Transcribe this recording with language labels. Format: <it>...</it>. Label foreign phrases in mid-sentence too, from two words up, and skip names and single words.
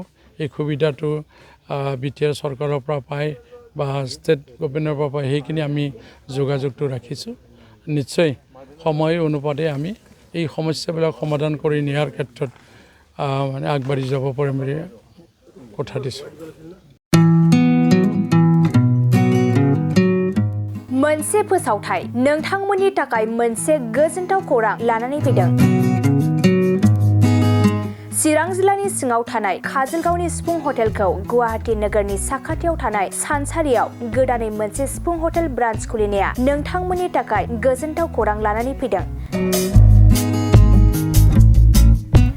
<as>এই সুবিধাটো বিটিআৰ চৰকাৰৰ পৰা পায় বা</as> <en>state governmentৰ</en> <as>পৰা পায়, সেইখিনি আমি যোগাযোগটো ৰাখিছোঁ। নিশ্চয় সময় অনুপাতে আমি এই সমস্যাবিলাক সমাধান কৰি নিয়াৰ ক্ষেত্ৰত আগবাঢ়ি যাব পাৰিম বুলি কথা দিছোঁ।</as> <brx>मोनसे फोसावथाय नोंथांमोननि थाखाय मोनसे गोजोनथाव खौरां लानानै फैदों। चिरां जिल्लानि सिङाव थानाय काजलगावनि सिफुं हटेलखौ गुवाहाटी नोगोरनि साखाथियाव थानाय सानसारियाव गोदानै मोनसे सिफुं</brx> <en>hotel branch</en> <brx>खुलिनाया नोंथांमोननि थाखाय गोजोनथाव खौरां लानानै फैदों।</brx>